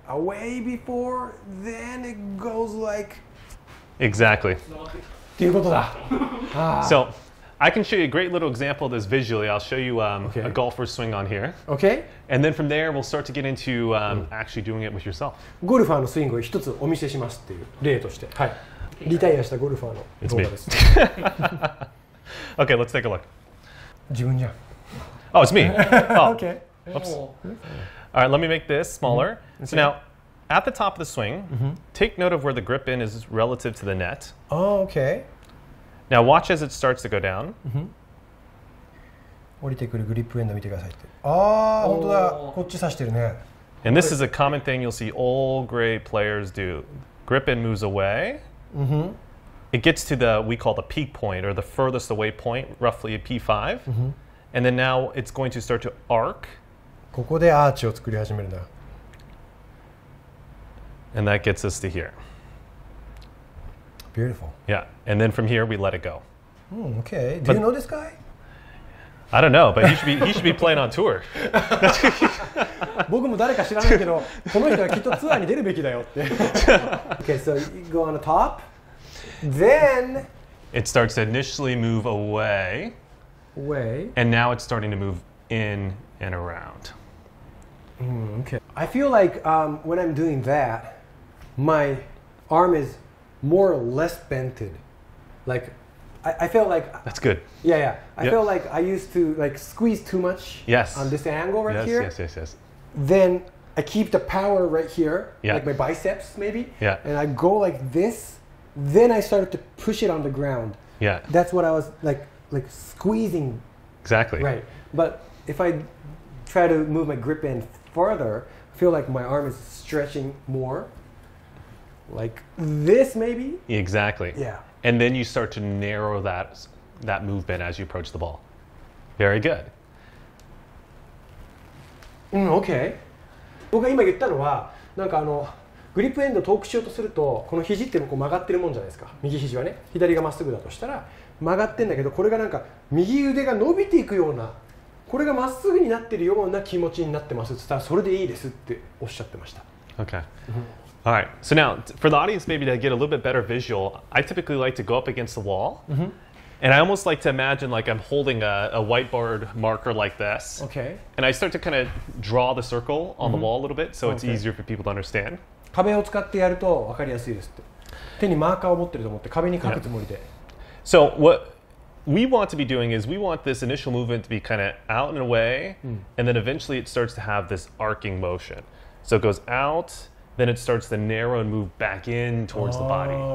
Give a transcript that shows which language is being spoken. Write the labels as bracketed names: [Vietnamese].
[English] Away before, then it goes like. Exactly. [Japanese] っていうことだ。 [English] So, I can show you a great little example of this visually. I'll show you a golfer's swing on here. Okay. And then from there, we'll start to get into actually doing it with yourself. [Japanese] ゴルファーのスイングを一つお見せしますっていう例として、はい。リタイアしたゴルファーの動画です。 [English] Okay, let's take a look. [Japanese] 自分じゃん。 [English] Oh, it's me. Oh. Okay. Oops. All right, let me make this smaller. So now, at the top of the swing, take note of where the grip in is relative to the net. Oh, okay. Now watch as it starts to go down. [Japanese] 降りてくるグリップエンド見てくださいって。ああ、本当だ。こっち刺してるね。 [English] And this is a common thing you'll see all great players do. Grip in moves away. It gets to the, we call the peak point, or the furthest away point, roughly a P5. And then now it's going to start to arc. [Japanese] ここでアーチを作り始めるんだ。 [English] And that gets us to here. Beautiful. Yeah. And then from here, we let it go. Okay. Do you know this guy? I don't know, but he should be playing on tour. [Japanese] 僕も誰か知らないけど、この人はきっとツアーに出るべきだよって。 [English] Okay, so you go on the top. Then it starts to initially move away. And now it's starting to move in and around. Okay. I feel like when I'm doing that, my arm is more or less bented. Like I feel like that's good. Yeah. I feel like I used to like squeeze too much on this angle right here. Yes. Then I keep the power right here, Yeah. like my biceps maybe. Yeah. And I go like this. Then I started to push it on the ground. Yeah. That's what I was like squeezing. Exactly. Right. But if I try to move my grip in further, I feel like my arm is stretching more. Like this maybe? Exactly. Yeah. And then you start to narrow that movement as you approach the ball. Very good. Okay. [Japanese] 僕が今言ったのは、なんかグリップエンドを遠くしようとすると、この肘ってこう曲がってるもんじゃないですか。右肘はね、左がまっすぐだとしたら曲がってんだけど、これがなんか右腕が伸びていくような、これがまっすぐになってるような気持ちになってますって言ったら、それでいいですっておっしゃってました。 [English] Okay. All right. So now, for the audience, maybe to get a little bit better visual, I typically like to go up against the wall, and I almost like to imagine like I'm holding a whiteboard marker like this. Okay. And I start to kind of draw the circle on the wall a little bit, so it's easier for people to understand. [Japanese] 壁を使ってやると分かりやすいですって。手にマーカーを持ってると思って壁に書くつもりで。 [English] So what we want to be doing is we want this initial movement to be kind of out and away, and then eventually it starts to have this arcing motion. So it goes out, then it starts to narrow and move back in towards the body.